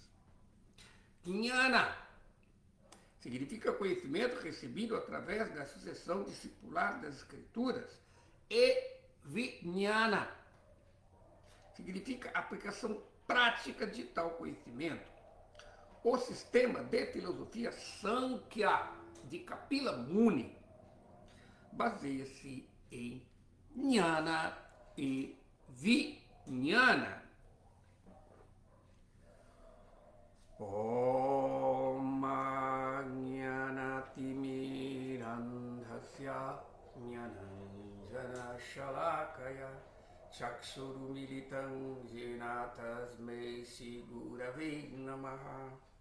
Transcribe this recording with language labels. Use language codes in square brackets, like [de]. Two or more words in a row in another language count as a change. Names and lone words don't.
[pt] Jnana significa conhecimento recebido através da sucessão discipular das escrituras, e vijnana significa aplicação prática de tal conhecimento. O sistema de filosofia Sankhya de Kapila Muni baseia-se em Jnana e Vijnana. [sa] ॐ ज्ञानतिमिरान्धस्य ज्ञानाञ्जन शलाकया चक्षुरुमीलितं येन तस्मै श्री गुरवे नमः.